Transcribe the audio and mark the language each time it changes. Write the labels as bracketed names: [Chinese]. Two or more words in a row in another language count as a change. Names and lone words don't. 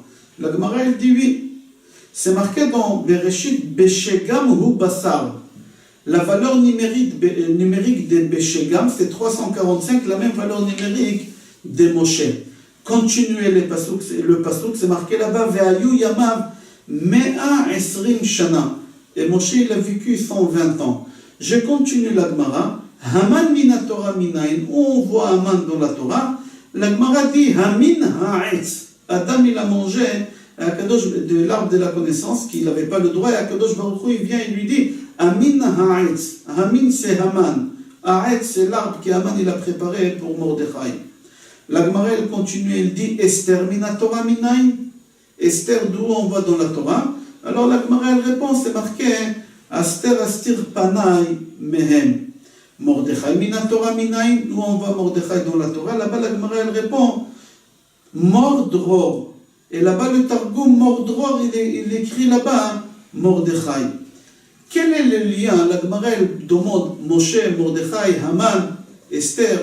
[French] La Gemara elle dit oui. C'est marqué dans Bereshit [Hebrew] בשגם הוא בשר. [French] La valeur numérique de Beshegam, c'est 345, la même valeur numérique de Moshe. Continuez le pasuk, c'est marqué là-bas, [Hebrew] ויהיו ימיו מאה עשרים שנה. [French] Et Moshe il a vécu 120 ans. Je continue la Gemara. [Hebrew] המן מן התורה מנין. [French] Où on voit Haman dans la Torah? [Hebrew] La Gemara dit המן העץ. [French] Adam il a mangé de l'arbre de la connaissance qu'il n'avait pas le droit, et [Hebrew] הקדוש ברוך הוא [French] il vient et lui dit [Hebrew] המן העץ. [French] Hamin c'est Haman. Ha'etz c'est l'arbre que Haman il a préparé pour Mordechai. La Gemara elle continue, elle dit [Hebrew] אסתר מן התורה מנין. [French] Esther d'où on voit dans la Torah? Alors la Gemara elle répond, c'est marqué [Hebrew] הסתר אסתיר פני מהם. מרדכי מן התורה מנין. [French] Où on voit Mordechai dans la Torah? Là-bas la Gemara elle répond Mordror. Et là-bas le Targum Mordror il écrit là-bas Mordechai. Quel est le lien? La Gemara elle demande Moshe, Mordechai, Haman, Esther.